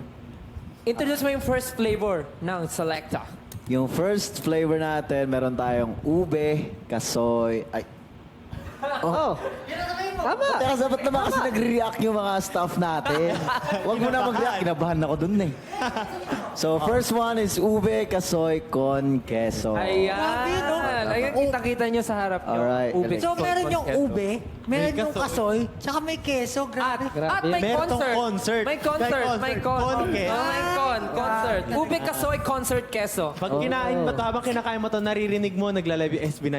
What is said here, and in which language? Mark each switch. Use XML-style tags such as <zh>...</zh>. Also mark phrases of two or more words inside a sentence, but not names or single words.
<tl>Introduce mo yung</tl> <en>first flavor</en> <tl>ng Selecta. Yung</tl> <en>first flavor</en> <tl>natin, meron tayong ube, kasoy, Oh, Tama. Teka, dapat naman kasi nagre-react yung mga staff natin. Huwag mo na mag-react. Kinabahan ako dun eh. So,</tl> <en>first one is</en> <tl>ube, kasoy, con, queso. Ayan. Ayan, kita-kita nyo sa harap nyo.</tl> <en>Alright.</en> <tl>Ube. So, meron yung Queso. ube, meron yung kasoy, tsaka may keso. At, Grabe. at may Meron tong concert. concert. May concert. May con. Con-ke. May concert. Ube, kasoy, concert, keso. Pag kinain mo to, habang kinakain mo to, naririnig mo, nagla-live yung SB19.</tl>